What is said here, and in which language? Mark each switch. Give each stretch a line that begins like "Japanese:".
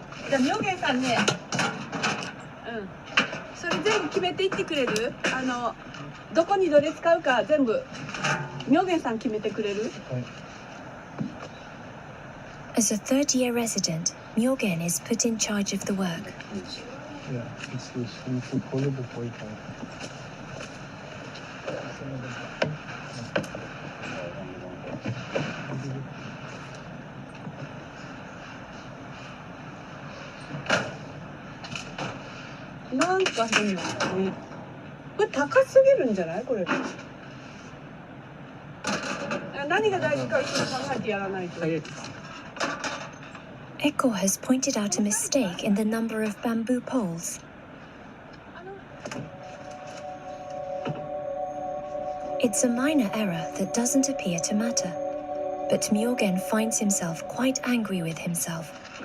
Japanese: Myogen さんね、それ全部決めていってくれる？どこにどれ使うか全部Myogenさん決めてくれる？
English: As a third-year resident, Myogen is put in charge of the work. Yeah, it's this. You should follow the point.
Japanese: なんか変よね。これ高すぎるんじゃない？これ。何が大事か一緒に考えてやらないと。
English: Echo has pointed out a mistake in the number of bamboo poles. It's a minor error that doesn't appear to matter, but Myogen finds himself quite angry with himself.